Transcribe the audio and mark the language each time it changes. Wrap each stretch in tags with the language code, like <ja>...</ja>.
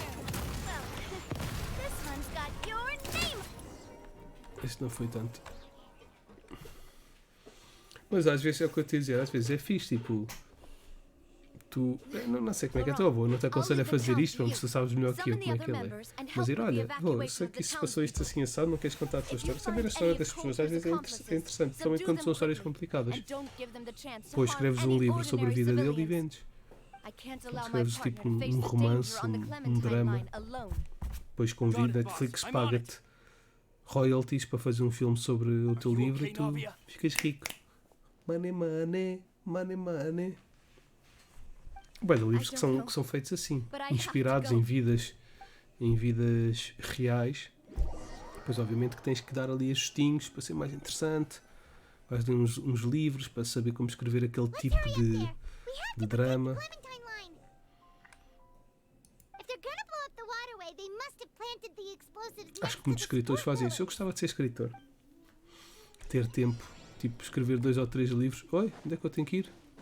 <en>Well, this one's got your name.</en> <pt>Este não foi tanto. Mas às vezes é o que eu te ia dizer, às vezes é fixe, tipo. Tu. Não sei como é que é a tua avó, não te aconselho a fazer isto, porque tu sabes melhor que eu como é que ele é. Mas ir, olha, eu sei que isso passou isto assim assado, não queres contar a tua história. Saber a história das pessoas às vezes é interessante, principalmente quando são histórias complicadas. Depois escreves um livro sobre a vida dele e vendes. Escreves tipo um romance, um drama. Depois convida, Netflix paga-te royalties para fazer um filme sobre o teu livro e tu ficas rico.</pt> <en>Money, money, money, money.</en> <pt>Bem, há livros que são feitos assim, inspirados em vidas reais. Depois obviamente que tens que dar ali ajustinhos para ser mais interessante. Vais ler uns livros para saber como escrever aquele tipo de drama.</pt> <en>Clementine line. If they're gonna blow up the waterway, they must have planted the explosives.</en> <pt>Acho que muitos escritores fazem isso. Eu gostava de ser escritor. Ter tempo, tipo escrever 2 ou 3 livros. Oi, onde é que eu tenho que ir?</pt>